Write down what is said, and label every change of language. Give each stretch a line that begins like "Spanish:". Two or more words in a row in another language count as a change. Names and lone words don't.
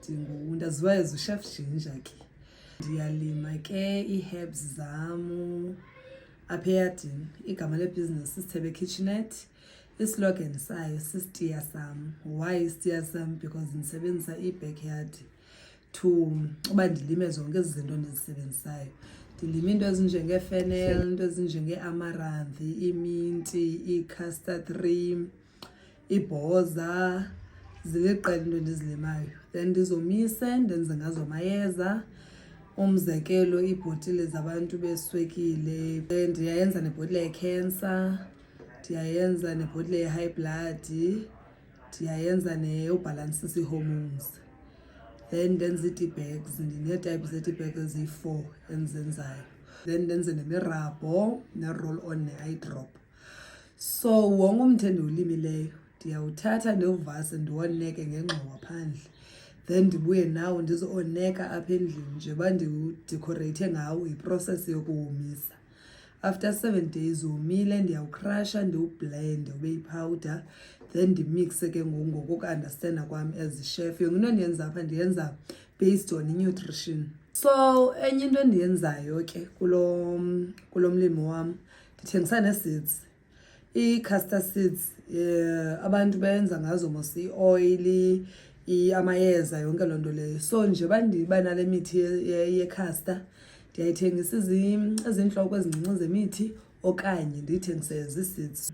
Xhosa: Ndaziwayo uChef Ginger ke. Ndiyalima ke ii-herbs zam apha eyadini. Igama lebhizinesi Sithebe Kitchenette. Islogan sayo sisitiya sam. Why isitiya sam? Because ndisebenzisa i-backyard to uba ndilime zonke ezi zinto ndizisebenzisayo. Ndilima into ezinjenge-fennel, into ezinjenge-amaranth, iminti, i-
English: castor tree,
Xhosa: ibhoza, ziliqela into endizilimayo. Then ndizomise ndenze ngazo amayeza. Umzekelo iibhotile zabantu beswekile, ndiyayenza nebhotile ye-cancer, ndiyayenza nebhotile ye-
English: high blood,
Xhosa: ndiyayenza ubhalansisa ii-hormones. Then ndenze ii-
English: tea bags,
Xhosa: ndinee-type zee-
English: tea bag
Xhosa: eziyi-4 endizenzayo. Then ndenze nemirabho, ne-roll-on, ne-
English: eye drop.
Xhosa: So wonke umthi endiwulimileyo ndiyawuthatha ndiwuvase ndiwoneke ngengxowa phandle. Then ndibuye nawo ndizooneka apha endlini nje uba ndiwudekhoreyithe ngawo, yiprocess yokuwomisa.
English: After 7 days
Xhosa: womile ndiyawukrasha ndiwublende ube yipowder. Then ndimixe ke ngoku-understanda kwam
English: as a-chef.
Xhosa: Yonke into endiyenza apha ndiyenza
English: based on nutrition.
Xhosa: So enye into endiyenzayo ke kulo mlimo wam, ndithengisa nee-seeds.
English: Ii-castor seeds
Xhosa: abantu benza ngazo mos i-oil, amayeza, yonke loo nto leyo. So nje bandiba nale mithi ye-castor, ndiyayithengisa ezintloko ezincinci zemithi okanye ndiyithengise zii-seeds.